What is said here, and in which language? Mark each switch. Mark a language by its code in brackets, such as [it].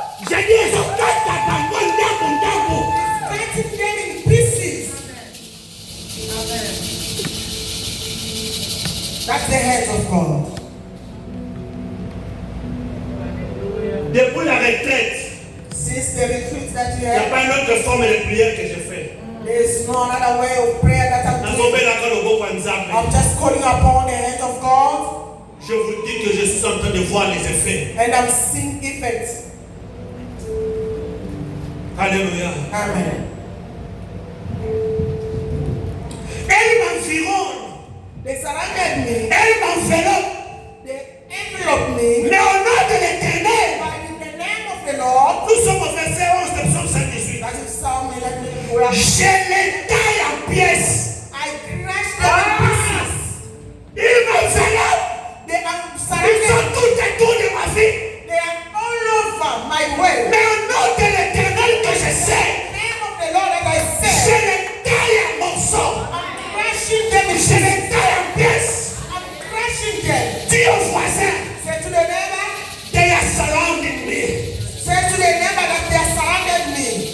[ln] jadi ezokata bango ndambu [en] Cutting them in pieces. That's the hands of God. [fr] depuis la retraite [en] Since the retreat that you [fr] il n'y a [en] have, [fr] pas une autre forme de prière que je fais [en] there is no other way of prayer that I'm doing. [ln] nazobelaka loboko ya Nzambe [en] I'm just calling upon the hand of God [fr] je vous dis que je suis en train de voir les effets [en] and I'm seeing effects. [fr] alléluia [en] Amen. [fr] elle m'environne [en] They surrounded me. [fr] elle m'enveloppe [en] They enveloped me. [fr] mais au nom de l'Éternel [en] But in the name of the Lord, [fr] nous sommes au verset 11 de Psaume 118 [en] that is Psalm 11. [fr] je les taille en pièces. [en] I crushed them in pieces. [fr] Il m'enveloppe. [en] They are [fr] Ils [en] surrounded. [fr] sont tout autour de ma vie. [en] They are all over my way. [fr] Mais au nom de l'Éternel que je sais, [en] In the name of the Lord that I [fr] je [en] said, [fr] les taille en morceaux. [en] I'm crushing them in [fr] Je [en] pieces. [fr] les taille en pièces. [en] I'm crushing them. [fr] Dis au voisin, [en] Say to the neighbor, they are surrounding me. say to the neighbor that they are surrounded me.